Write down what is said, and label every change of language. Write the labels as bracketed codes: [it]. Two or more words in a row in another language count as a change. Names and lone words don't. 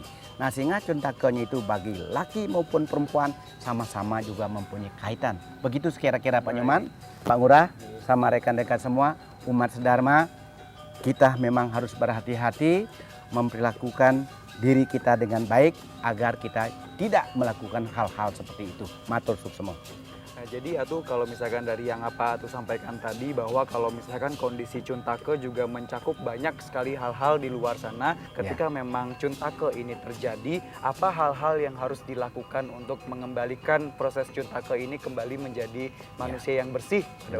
[id] Nah, sehingga Cuntakenya itu bagi laki maupun perempuan sama-sama juga mempunyai kaitan. Begitu kira-kira Pak Nyoman, Pak Ngurah, sama rekan-rekan semua, umat sedharma, kita memang harus berhati-hati memperlakukan diri kita dengan baik agar kita tidak melakukan hal-hal seperti itu. [ban] Matur suksema. [id] Nah, jadi Atuh kalau misalkan dari yang apa Atuh sampaikan tadi bahwa kalau misalkan kondisi Cuntake juga mencakup banyak sekali hal-hal di luar sana. Ketika memang Cuntake ini terjadi, apa hal-hal yang harus dilakukan untuk mengembalikan proses Cuntake ini kembali menjadi manusia yang bersih pada